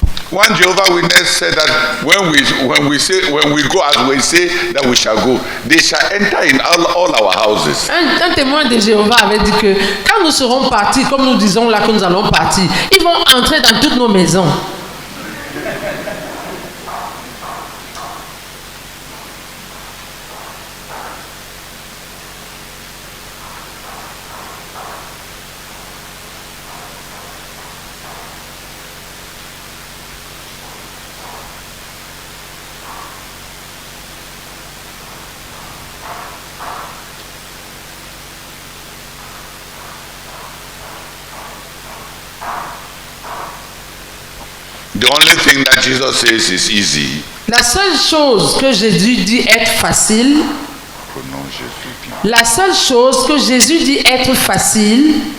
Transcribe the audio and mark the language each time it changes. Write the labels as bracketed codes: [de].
[en] One Jehovah Witness said that when we go as we say that we shall go, they shall enter in all our houses. [fr] un témoin de Jéhovah avait dit que quand nous serons partis, comme nous disons là que nous allons partir, ils vont entrer dans toutes nos maisons. [en] The only thing that Jesus says is easy. [fr] La seule chose que Jésus dit être facile, Prenons Jésus bien. la seule chose que Jésus dit être facile,